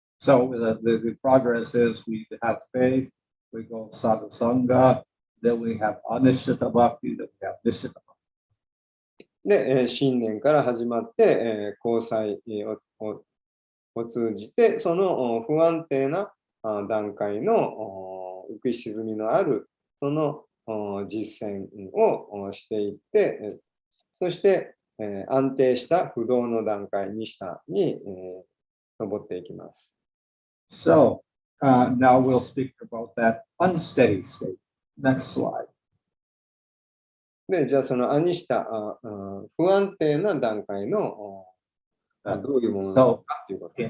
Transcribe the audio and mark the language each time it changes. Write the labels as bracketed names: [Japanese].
[English] So the progress is we have faith, we go sadhu sangha, then we have anishtata bhakti, then we have nishtata bhakti. [Japanese] で、信念から始まって、交際を通じて、その不安定な段階の浮き沈みのあるその実践をしていって、そして安定した不動の段階に下に登っていきます。 [English] So now we'll speak about that unsteady state. Next slide. [Japanese] で、じゃあそのアニシタ、不安定な段階のどういうものなのかということ。